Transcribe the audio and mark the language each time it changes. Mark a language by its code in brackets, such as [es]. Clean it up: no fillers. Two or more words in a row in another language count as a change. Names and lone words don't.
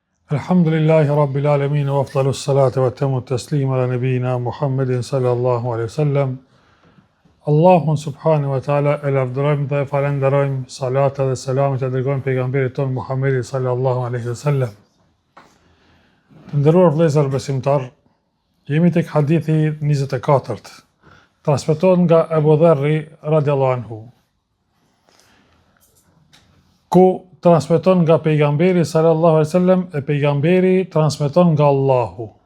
[ar] الحمد لله رب العالمين وأفضل الصلاة وأتم التسليم على نبينا محمد صلى الله عليه وسلم. [sq] Allahun [ar] سبحانه وتعالى [sq] e lavdërojmë dhe e falenderojmë, salata dhe selamet e dërgojmë pejgamberit ton Muhammedin [ar] صلى الله عليه وسلم. [sq] Të nderuar vëllezër besimtar, jemi tek hadithi 24, transmetohet nga Abu Dharri [ar] رضي الله عنه, [sq] ku transmeton nga pejgamberi [ar] صلى الله عليه وسلم [sq] e pejgamberi transmeton nga Allahu.